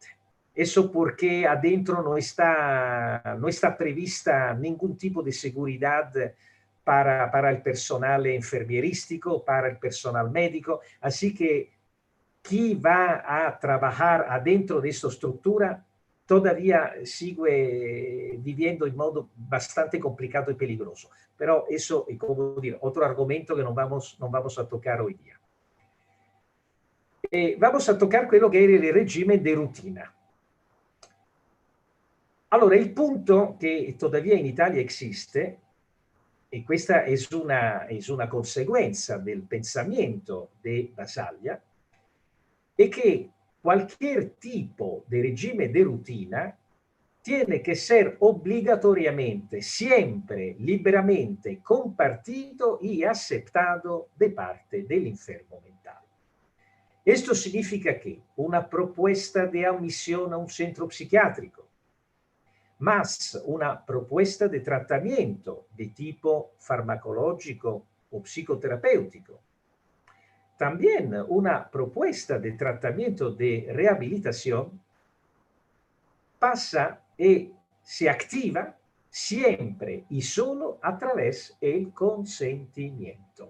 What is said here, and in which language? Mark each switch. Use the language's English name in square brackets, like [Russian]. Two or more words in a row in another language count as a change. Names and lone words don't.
[Spanish] Eso porque adentro no está prevista ningún tipo de seguridad para el personal enfermierístico, para el personal médico, así que quien va a trabajar adentro de esta estructura todavía sigue viviendo en modo bastante complicado y peligroso. Pero eso es como decir, otro argumento que no vamos a tocar hoy día. Vamos a tocar [Italian] quello che era il regime di rutina. Allora, il punto che [Spanish] todavía in Italia existe, [Italian] e questa è una conseguenza del pensamiento di Basaglia, è che [Spanish] cualquier tipo de régimen de rutina tiene que ser obligatoriamente, siempre, liberamente compartido y aceptado de parte del enfermo mental. Esto significa que una propuesta de admisión a un centro psiquiátrico, más una propuesta de tratamiento de tipo farmacológico o psicoterapéutico, también una propuesta de tratamiento de rehabilitación pasa y se activa siempre y solo a través del consentimiento.